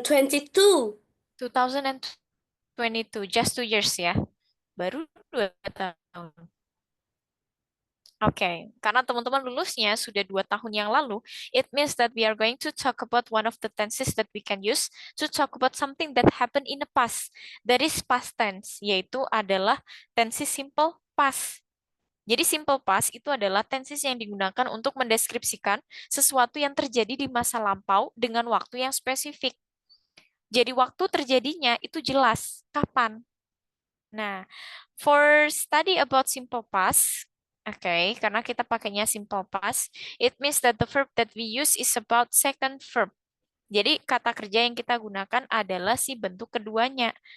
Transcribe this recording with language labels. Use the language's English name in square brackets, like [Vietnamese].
[English] 2022, just 2 years ya. [Indonesian] Baru 2 tahun. Oke, karena teman-teman lulusnya sudah 2 tahun yang lalu, [English] it means that we are going to talk about one of the tenses that we can use to talk about something that happened in the past. That is past tense, [Indonesian] yaitu adalah [English] tenses simple past. [Indonesian] Jadi simple past itu adalah tenses yang digunakan untuk mendeskripsikan sesuatu yang terjadi di masa lampau dengan waktu yang spesifik. Jadi waktu terjadinya itu jelas, kapan. [English] Nah, for study about simple past, okay, [Indonesian] karena kita pakainya [English] simple past, it means that the verb that we use is about second verb. [Indonesian] Jadi kata kerja yang kita gunakan adalah si bentuk keduanya.